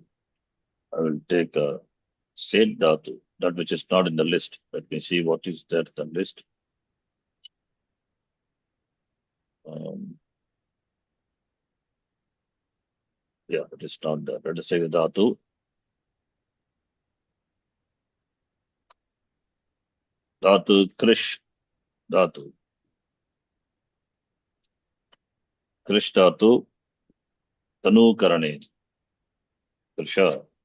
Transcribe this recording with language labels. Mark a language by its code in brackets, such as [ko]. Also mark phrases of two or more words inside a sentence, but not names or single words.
[en] I will take a set dhatu, that which is not in the list. Let me see what is there in the list. Yeah, it is not there. Let us take the dhatu. [sa] Dhatu Krish dhatu. Krish dhatu Tanu Karane. Krisha.